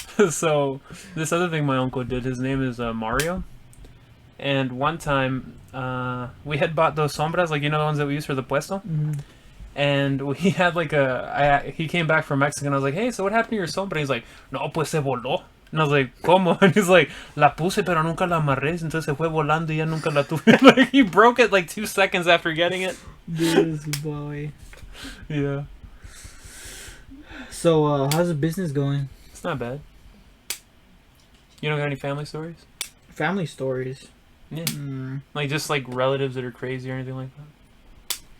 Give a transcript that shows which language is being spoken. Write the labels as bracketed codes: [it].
[en] So, this other thing my uncle did, his name is Mario. And one time, we had bought those sombras, like, you know, the ones that we use for the puesto? Mm-hmm. And we had, like, he came back from Mexico, and I was like, hey, so what happened to your sombra? He's like, [es] no, pues se voló. [en] And I was like, [es] ¿Cómo? [en] And he's like, [es] la puse pero nunca la amarré, entonces se fue volando y ya nunca la tuve. [en] Like, he broke it like 2 seconds after getting it. This boy. Yeah. So, how's the business going? It's not bad. You don't got any family stories? Family stories. Yeah. Mm, Like, just like relatives that are crazy or anything like that?